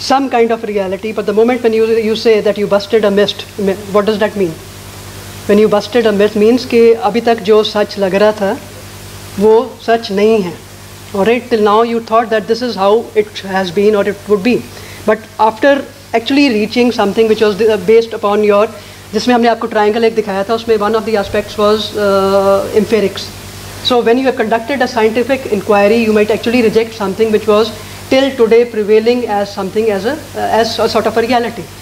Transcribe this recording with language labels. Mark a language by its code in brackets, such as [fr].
[en] some kind of reality, but the moment when you say that you busted a myth, what does that mean? When you busted a myth means [hi] कि अभी तक जो सच लग रहा था वो सच नहीं है. [en] Alright, till now you thought that this is how it has been or it would be, but after actually reaching something which was based upon your, [hi] जिसमें हमने आपको triangle एक दिखाया था, उसमें [en] one of the aspects was empirics. So when you have conducted a scientific inquiry, you might actually reject something which was till today prevailing as something as a sort of a reality.